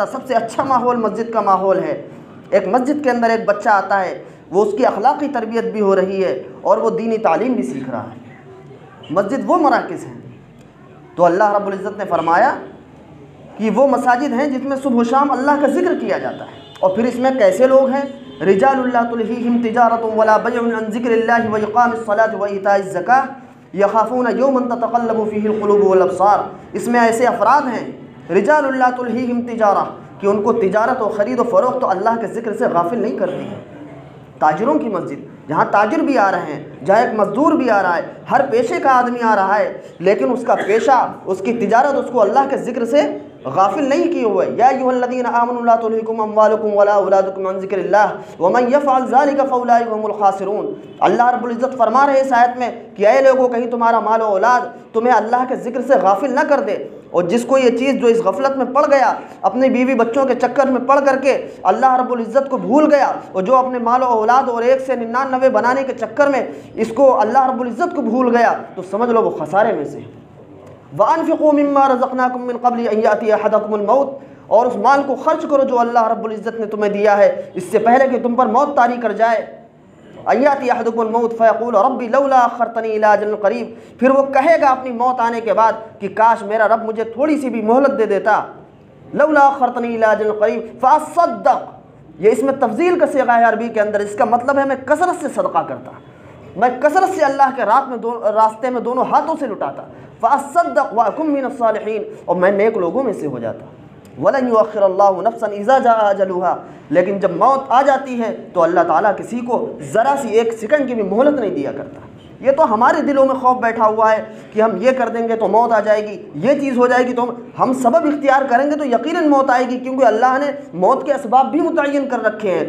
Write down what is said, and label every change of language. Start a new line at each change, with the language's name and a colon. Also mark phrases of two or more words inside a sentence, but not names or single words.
Urdu: سب سے اچھا ماحول مسجد کا ماحول ہے۔ ایک مسجد کے اندر ایک بچہ آتا ہے، وہ اس کی اخلاقی تربیت بھی ہو رہی ہے اور وہ دینی تعلیم بھی سیکھ رہا ہے. مسجد وہ مراکز ہیں. تو اللہ
Arabic: رب العزة
Urdu: نے فرمایا کہ وہ مساجد ہیں جس میں صبح شام اللہ کا ذکر کیا جاتا ہے. اور پھر اس میں کیسے لوگ ہیں?
Arabic: رجال لا تلهيهم تجارة ولا بيع عن ذكر الله وإقام الصلاة وإيتاء الزكاة يخافون يوما تتقلب فيه القلوب والأبصار.
Urdu: اس میں ایسے افراد ہیں
Arabic: رجال لا تلهيهم تجارة,
Urdu: کہ ان کو تجارت اور خرید و فروخت تو اللہ کے ذکر سے غافل نہیں کرتی ہے. تاجروں کی مسجد، جہاں تاجر بھی آ رہے ہیں، جہاں ایک مزدور بھی آ رہا ہے، ہر پیشے کا آدمی آ رہا ہے، لیکن اس کا پیشہ، اس کی تجارت اس کو اللہ کے ذکر سے غافل نہیں کیے ہوئے.
Arabic: يا أيها الذين آمنوا لا تلهكم أموالكم ولا أولادكم عن ذكر الله ومن يفعل ذلك فأولئك هم الخاسرون.
Urdu: اللہ
Arabic: رب العزة
Urdu: فرما رہے ہیں اس آیت میں کہ اے لوگوں، کہیں تمہارا مال اور اولاد تمہیں اللہ کے ذکر سے غافل نہ کر دے. اور جس کو یہ چیز، جو اس غفلت میں پڑ گیا، اپنی بیوی بچوں کے چکر میں پڑ کرکے اللہ
Arabic: رب العزة
Urdu: کو بھول گیا، اور جو اپنے مال اور اولاد اور 1 سے 99 بنانے کے چکر میں اس کو اللہ
Arabic: رب العزة
Urdu: کو بھول گیا، تو سمجھ لو وہ خسارے میں سے.
Arabic: وأنفقوا مما رزقناكم من قبل أن يأتي أحدكم الموت,
Urdu: اور اس مال کو خرچ کرو جو اللہ
Arabic: رب العزة
Urdu: نے تمہیں دیا ہے، اس سے پہلے کہ تم پر موت طاری کر جائے.
Arabic: أن يأتي أحدكم الموت فيقول رب لولا أخرتني إلى أجل قريب,
Urdu: پھر وہ کہے گا اپنی موت آنے کے بعد کہ کاش میرا رب مجھے تھوڑی سی بھی مہلت دے دیتا.
Arabic: لولا أخرتني إلى أجل قريب فأصدق,
Urdu: یہ اس میں تفضیل کا صیغہ ہے عربی کے اندر. اس کا مطلب ہے میں کثرت سے صدقہ کرتا، میں کثرت سے اللہ کے راستے میں دونوں ہاتھوں سے لٹاتا.
Arabic: فأصدق وأكن من الصالحين,
Urdu: اور میں نیک لوگوں میں سے ہو جاتا.
Arabic: ولن يؤخر الله نفسا إذا جاء أجلها,
Urdu: لیکن جب موت آ جاتی ہے تو اللہ تعالیٰ کسی کو ذرا سی 1 سیکنڈ کی بھی مہلت نہیں دیا کرتا. یہ تو ہمارے دلوں میں خوف بیٹھا ہوا ہے کہ ہم یہ کر دیں گے تو موت آ جائے گی، یہ چیز ہو جائے گی تو ہم سبب اختیار کریں گے تو یقیناً موت آئے گی، کیونکہ اللہ نے موت کے اسباب بھی متعین کر رکھے ہیں.